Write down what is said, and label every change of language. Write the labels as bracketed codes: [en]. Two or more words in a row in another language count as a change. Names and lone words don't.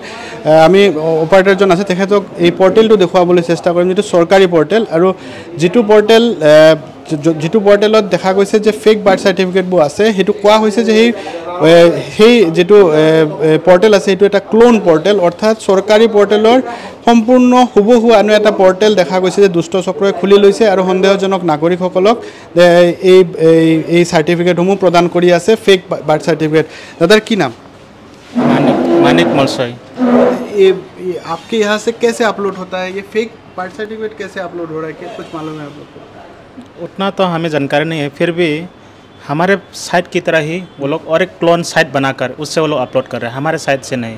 [as] আমি অপাৰেটৰজন আছে, তেখেতক এই পৰ্টেলটো দেখুৱাবলৈ চেষ্টা কৰিম, যিটো চৰকাৰী পৰ্টেল আৰু যিটো পৰ্টেলত দেখা গৈছে যে ফেক বাৰ্থ সাৰ্টিফিকেটবোৰ আছে, সেইটো কোৱা হৈছে যে সেই যিটো পৰ্টেল আছে সেইটো এটা [en] clone portal, [as] অৰ্থাৎ চৰকাৰী পৰ্টেলৰ সম্পূৰ্ণ হুবহু আন এটা পৰ্টেল দেখা গৈছে যে দুষ্ট চক্ৰই খুলি লৈছে আৰু সন্দেহজনক নাগৰিকসকলক এই সাৰ্টিফিকেটসমূহ প্ৰদান কৰি আছে, [en] fake birth certificate. [as] দাদাৰ কি নাম? [hi] मानिक मलसोई। आपके यहाँ से कैसे अपलोड होता है ये [en] fake birth certificate, [hi] कैसे अपलोड हो रहा है, क्या कुछ मालूम है आप लोग को? उतना तो हमें जानकारी नहीं है, फिर भी हमारे साइट की तरह ही वो लोग और एक [en] clone site [hi] बनाकर उससे वो लोग अपलोड कर रहे हैं, हमारे साइट से नहीं।